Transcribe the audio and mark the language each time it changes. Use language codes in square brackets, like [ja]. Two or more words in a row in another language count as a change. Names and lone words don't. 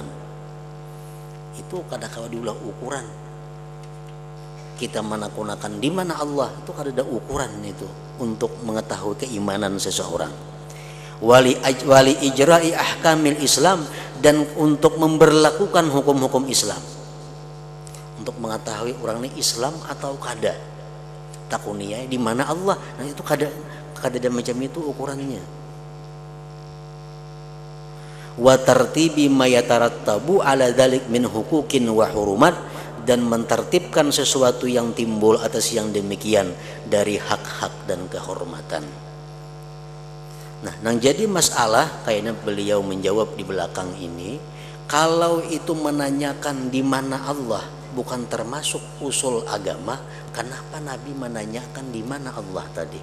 [bjn] Itu kadang-kadang diulah ukuran kita menakunakan di mana Allah, itu ada ukuran itu untuk mengetahui keimanan seseorang. [ar] ولإجراء أحكام الإسلام, [bjn] dan untuk memberlakukan hukum-hukum Islam, untuk mengetahui orang ini Islam atau kada, takuniyah di mana Allah. Nah itu kada ada macam itu ukurannya. [ar] وترتيب ما يترتب على ذلك من حقوق وحرمات, [bjn] dan mentertibkan sesuatu yang timbul atas yang demikian dari hak-hak dan kehormatan. Nah, yang jadi masalah kayaknya beliau menjawab di belakang ini, kalau itu menanyakan di mana Allah bukan termasuk usul agama, kenapa Nabi menanyakan di mana Allah tadi?